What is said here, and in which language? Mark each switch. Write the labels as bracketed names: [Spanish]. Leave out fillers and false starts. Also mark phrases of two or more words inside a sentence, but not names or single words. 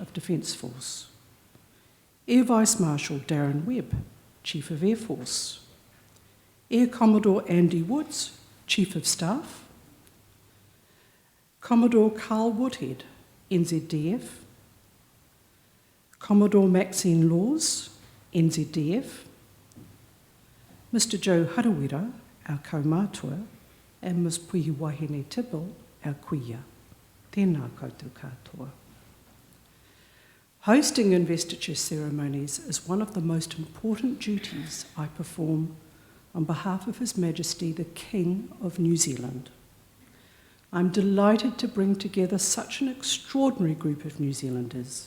[English] of Defence Force, Air Vice Marshal Darren Webb, Chief of Air Force, Air Commodore Andy Woods, Chief of Staff, Commodore Carl Woodhead, NZDF, Commodore Maxine Laws, NZDF, Mr Joe Harawira, our kaumātua, and Ms Puhi Wahine Tibble, our kuia. [Māori] Tēnā koutou katoa. [English] Hosting investiture ceremonies is one of the most important duties I perform on behalf of His Majesty the King of New Zealand. I'm delighted to bring together such an extraordinary group of New Zealanders.